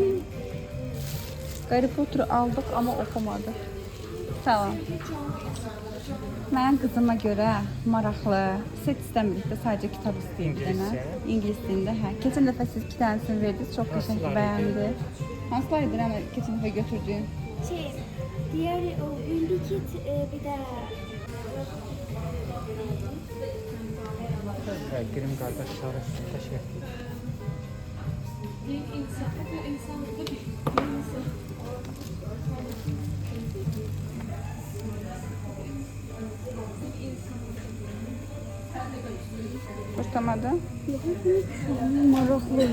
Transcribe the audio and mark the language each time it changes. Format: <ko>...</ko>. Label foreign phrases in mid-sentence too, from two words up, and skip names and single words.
<az>Harry Potter'ı aldıq ama oxumadıq. Tamam. Mənim qızıma görə maraqlı. Set istəmirik də, sadəcə kitab istəyir bir dənə. İngilis dilində, hə. Keçən dəfə siz 2 dənəsini verdiniz, çox qəşəng bəyəndi. Hansılar idi Rəna keçən dəfə götürdüyün?</az> <tr>Diğer o Willy Kit bir de Grim kardeşleri teşekkür.</tr> <az>Xoşlamadı? Maraqlı.</az>